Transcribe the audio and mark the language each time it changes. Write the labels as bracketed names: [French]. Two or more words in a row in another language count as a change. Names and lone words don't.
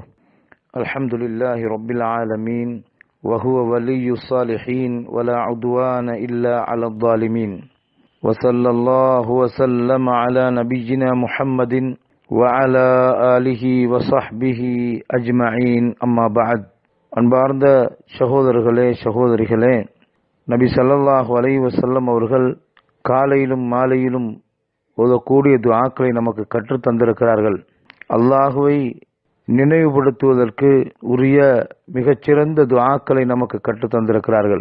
[Arabic] الحمد لله رب العالمين وهو ولي الصالحين ولا عدوان إلا على الظالمين وصلى الله وسلم على نبينا محمد وعلى آله وصحبه أجمعين أما بعد. [Tamil] அன்பார்ந்த சகோதரிகளே, நபி [Arabic] صلى الله عليه وسلم [Tamil] அவர்கள் காலையிலும் மாலையிலும் ஓதக்கூடிய துஆக்களை நமக்கு கற்றுத் தந்திருக்கிறார்கள். அல்லாஹுவை நினைவுபடுத்துவதற்கு உரிய மிகச்சிறந்த துஆக்களை நமக்கு கற்றுத் தந்திருக்கிறார்கள்.